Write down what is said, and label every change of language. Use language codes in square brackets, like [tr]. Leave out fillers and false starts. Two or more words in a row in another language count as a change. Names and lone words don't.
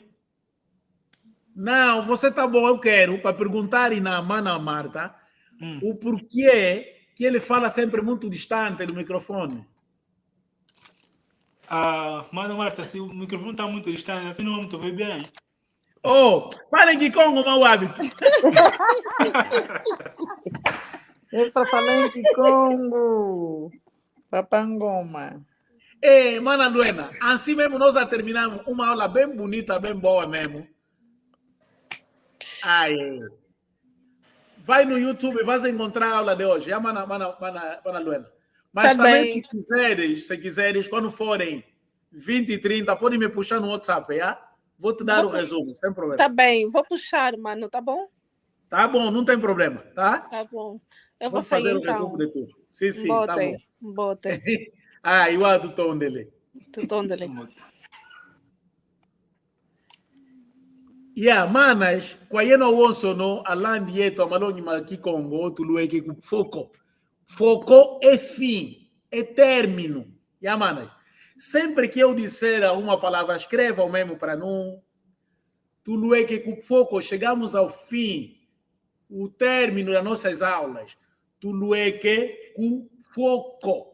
[pt] Não, você tá bom, eu quero, para perguntar na mana Marta, o porquê que ele fala sempre muito distante do microfone. Mano, Marta, se o microfone está muito distante, assim não vamos te ouvir bem. Fala em Kikongo, mau hábito. É para falar em Kikongo. Papangoma. Mana Luena, assim mesmo nós já terminamos uma aula bem bonita, bem boa mesmo. Ai. Vai no YouTube e vais encontrar a aula de hoje. Mana Luena. Mas Tá também, bem. se quiseres, quando forem 20 e 30, pode me puxar no WhatsApp, já? Vou te dar o resumo, sem problema. Tá bem, vou puxar, mano, tá bom? Tá bom, não tem problema, tá? Tá bom. Eu Vamos vou sair, fazer o então. resumo de tudo. Sim, tá bom. Bote. Igual do tom dele. Manas, [kg] kwa yeno wonso no alandi yetu amalongi makikongo tulueke ku foco. [pt] Foco é fim, é término. Manas, sempre que eu disser uma palavra, escreva o mesmo para não. [kg] Tulueke ku foco, [pt] chegamos ao fim, o término das nossas aulas. [kg] Tulueke ku foco.